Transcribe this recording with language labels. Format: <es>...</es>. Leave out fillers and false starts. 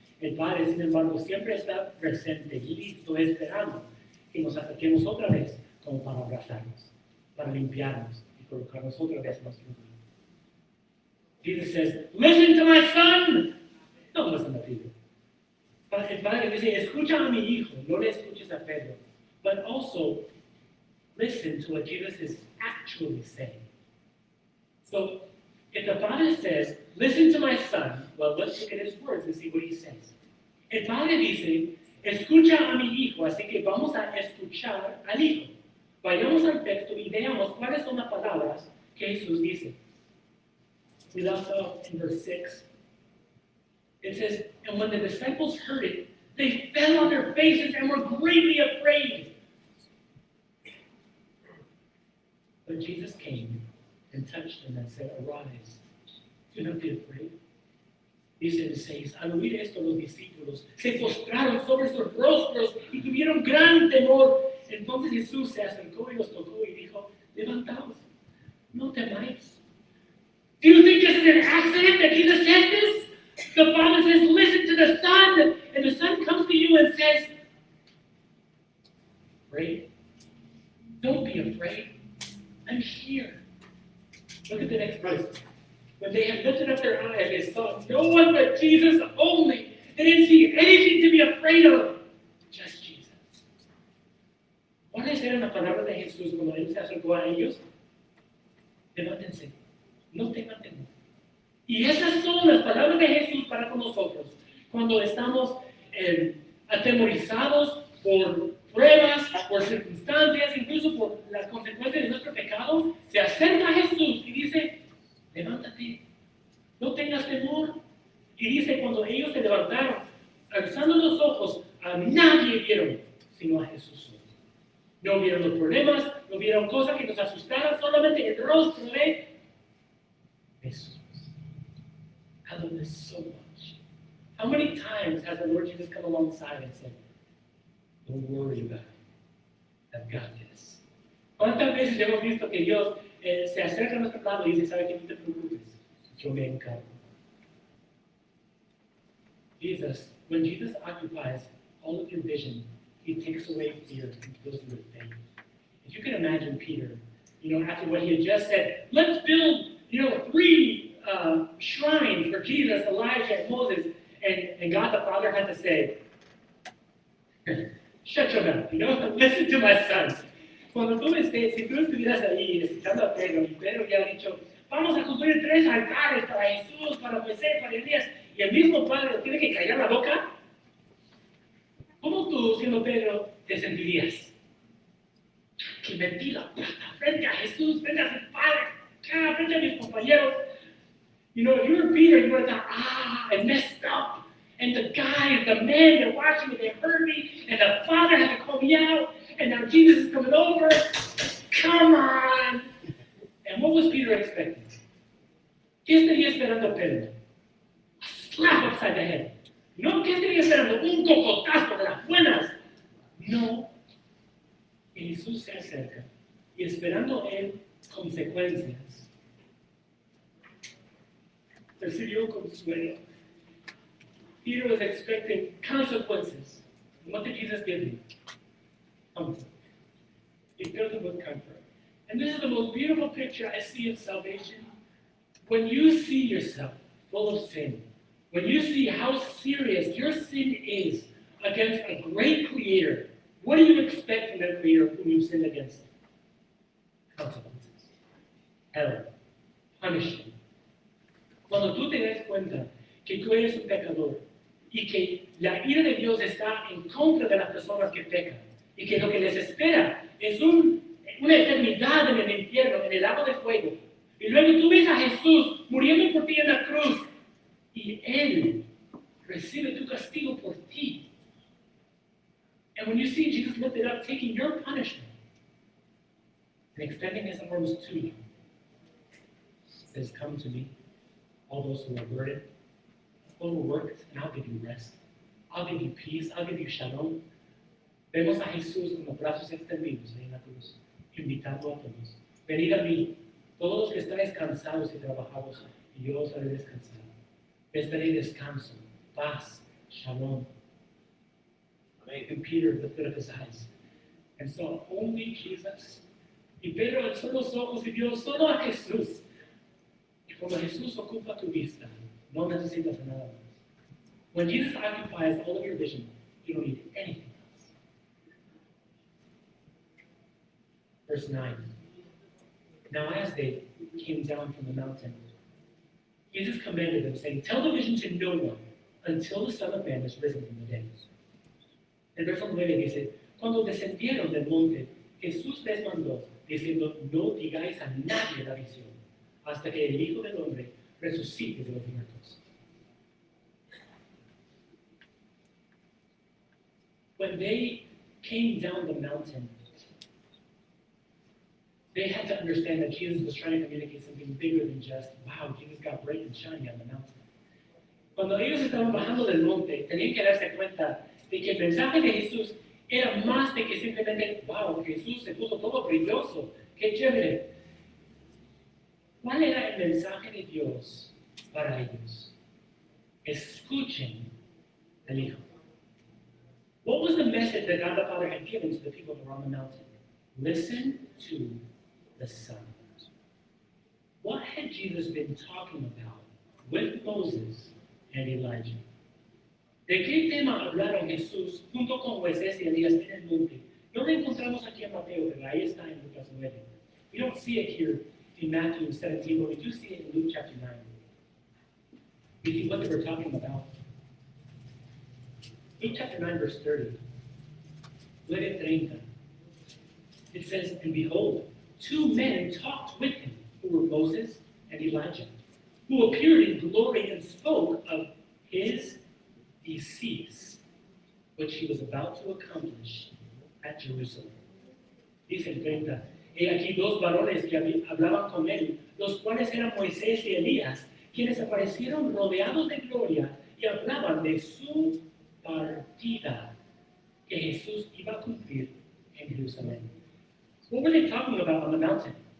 <es>El Padre, sin embargo, siempre está presente, listo, esperando que nos acerquemos otra vez como para abrazarnos, para limpiarnos y colocarnos otra vez en nuestro lugar.</es> <en>Jesus says, listen to my son. Don't listen to Peter.</en> <es>El Padre dice, escucha a mi hijo, no le escuches a Pedro.</es> <en>But also, listen to what Jesus is actually saying. So, if the Father says, listen to my son, well, let's look at his words and see what he says.</en> <es>El Padre dice, escucha a mi hijo, así que vamos a escuchar al hijo. Vayamos al texto y veamos cuáles son las palabras que Jesús dice.</es> <en>We left off in verse 6. It says, and when the disciples heard it, they fell on their faces and were greatly afraid. But Jesus came and touched them and said, arise, do not be afraid.</en> <es>Dice el 6, al oír esto los discípulos se postraron sobre sus rostros y tuvieron gran temor. Entonces Jesús se acercó y los tocó y dijo, levantaos, no temáis.</es> <en>Do you think this is an accident that Jesus said this? The Father says, listen to the Son, and the Son comes to you and says, pray, afraid? I'm here. Look at the next verse. When they had lifted up their eyes, they saw no one but Jesus only. They didn't see anything to be afraid of. Just Jesus.</en> <es>¿Cuáles eran las palabras de Jesús cuando Él se acercó a ellos? Levántense, no tengan temor. Y esas son las palabras de Jesús para con nosotros. Cuando estamos atemorizados por pruebas, por circunstancias, incluso por las consecuencias de nuestro pecado, se acerca a Jesús y dice, levántate, no tengas temor. Y dice, cuando ellos se levantaron, alzando los ojos, a nadie vieron, sino a Jesús. No vieron los problemas, no vieron cosas que nos asustaran, solamente el rostro de Jesús.</es> <en>I love this so much. How many times has the Lord Jesus come alongside and said, don't worry about it, I've got this?</en> <es>¿Cuántas veces hemos visto que Dios se acerca a nuestro lado y dice, sabe que no te preocupes, yo me encargo?</es> <en>Jesus, when Jesus occupies all of your vision, He takes away fear and fills you with faith. If you can imagine Peter, after what he had just said, let's build, 3 shrines for Jesus, Elijah, and Moses, and God the Father had to say, shut your mouth, listen to my son.</en> <es>Cuando si tú estuvieras ahí escuchando a Pedro, y Pedro ya ha dicho, vamos a construir 3 altares para Jesús, para Moisés, para Elías, y el mismo Padre lo tiene que callar la boca, ¿cómo tú, siendo Pedro, te sentirías? Que mentira, frente a Jesús, frente a su Padre, frente a mis compañeros.</es> <en>If you were Peter, you would have thought, I messed up. And the guys, the men, they're watching me, they heard me, and the Father had to call me out, and now Jesus is coming over. Come on. And what was Peter expecting?</en> <es>¿Qué estaría esperando Pedro?</es> <en>A slap upside the head.</en> <es>No, ¿qué estaría esperando? Un cocotazo de las buenas. No. Y Jesús se acerca, y esperando él consecuencias, recibió consuelo.</es> <en>Peter was expecting consequences. What did Jesus give him? Comfort. He filled him with comfort. And this is the most beautiful picture I see of salvation. When you see yourself full of sin, when you see how serious your sin is against a great Creator, what do you expect from that Creator whom you've sinned against? Consequences. Hell. Punishment.</en> <es>Cuando tú te des cuenta que tú eres un pecador y que la ira de Dios está en contra de las personas que pecan y que lo que les espera es una eternidad en el infierno, en el lago de fuego, y luego tú ves a Jesús muriendo por ti en la cruz y Él recibe tu castigo por ti.</es> <en>And when you see Jesus lifted up, taking your punishment and extending His arms to you, He says, come to me, all those who are burdened, overworked, and I'll give you rest. I'll give you peace. I'll give you shalom.</en> <es>Vemos a Jesús con los brazos extendidos ahí en la cruz, invitando a todos. Venid a mí, todos los que estáis cansados y trabajados, y yo os haré descansar. Les daré descanso, paz, shalom.</es> <en>And Peter lifted up his eyes and saw only Jesus.</en> <es>Y Pedro alzó los ojos y vio solo a Jesús. Y cuando Jesús ocupa tu vista, no necesitas nada más.</es> <en>When Jesus occupies all of your vision, you don't need anything else. Verse 9. Now as they came down from the mountain, Jesus commanded them, saying, tell the vision to no one until the Son of Man is risen from the dead.</en> <es>El verso 9 dice, cuando descendieron del monte, Jesús les mandó, diciendo, no digáis a nadie la visión, hasta que el Hijo del Hombre resucite de los muertos.</es> <en>When they came down the mountain, they had to understand that Jesus was trying to communicate something bigger than just, wow, Jesus got bright and shiny on the mountain.</en> <es>Cuando ellos estaban bajando del monte, tenían que darse cuenta de que el mensaje de Jesús era más de que simplemente, wow, Jesús se puso todo brilloso, qué chévere. ¿Cuál era el mensaje de Dios para ellos? Escuchen al Hijo.</es> <en>What was the message that God the Father had given to the people who were on the mountain? Listen to the Son. What had Jesus been talking about with Moses and Elijah?</en> <es>¿De qué tema hablaron Jesús junto con Moisés y Elías en el monte? No lo encontramos aquí en Mateo, pero ahí está en Lucas 9.</es> <en>We don't see it here in Matthew 17, but we do see it in Luke chapter 9. You see what they were talking about. Luke chapter 9, verse 30. 9:30. It says, and behold, two men talked with him, who were Moses and Elijah, who appeared in glory and spoke of his decease, which he was about to accomplish at Jerusalem.</en> <es>Dice el 30. He aquí dos varones que hablaban con él, los cuales eran Moisés y Elías, quienes aparecieron rodeados de gloria y hablaban de su partida que Jesús iba a cumplir en Jerusalén.</es> <en>What were they talking about on the mountain?</en>